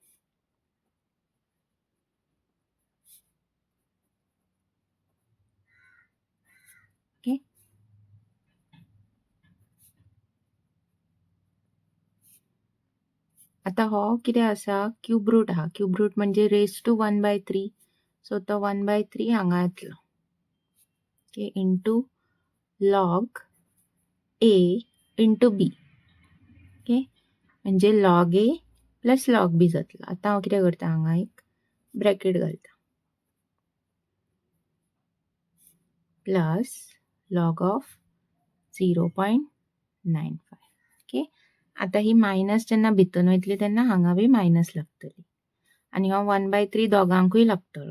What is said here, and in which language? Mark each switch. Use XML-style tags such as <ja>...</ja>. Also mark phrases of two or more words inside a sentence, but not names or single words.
<kok>ओके, आतां हो कितें आसा</kok> <en>cube root</en> <kok>आहा.</kok> <en>cube root</en> <kok>म्हणजे</kok> <en>raise to</en> <kok>1/3. सो तो 1/3 हांगा येतलो. ओके,</kok> <en>into log a into b.</en> <kok>ओके, म्हणजे</kok> <en>log a plus log b</en> <kok>जातलो. आतां हांव कितें करता हांगा एक ब्रॅकेट घालता</kok> <en>plus log of</en> <kok>0.95. ओके, आतां ही मायनस जेन्ना भितून वयतली तेन्ना हांगा बी मायनस लागतली आनी हो 1/3 दोगांकूय लागतलो.</kok>